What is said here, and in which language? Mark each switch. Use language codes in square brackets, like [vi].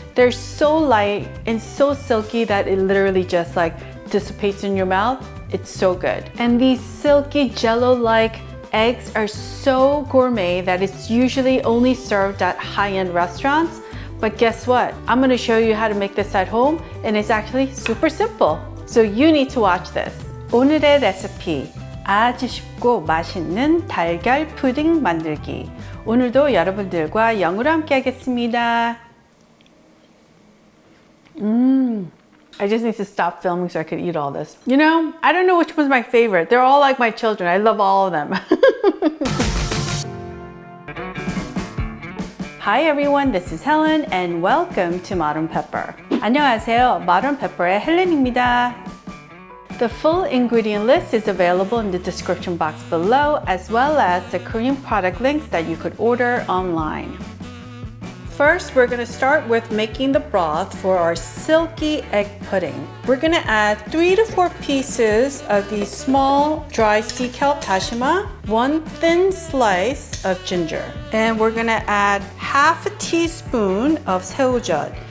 [en] They're so light and so silky that it literally just like dissipates in your mouth. It's so good. And these silky, jello-like eggs are so gourmet that it's usually only served at high-end restaurants. But guess what? I'm gonna show you how to make this at home, and it's actually super simple. So you need to watch this. [ko] 오늘의 레시피, 아주 쉽고 맛있는 달걀 푸딩 만들기. 오늘도 여러분들과 영으로 함께 하겠습니다. [en] I just need to stop filming so I could eat all this. You know, I don't know which one's my favorite. They're all like my children. I love all of them. Hi everyone, this is Helen and welcome to Modern Pepper. [ko] 안녕하세요, Modern Pepper의 헬렌입니다. [en] The full ingredient list is available in the description box below, as well as the Korean product links that you could order online. First, we're gonna start with making the broth for our silky egg pudding. We're gonna add 3 to 4 pieces of the small dried sea kelp dashima, 1 thin slice of ginger, and we're gonna add half a teaspoon of SayWooJeot.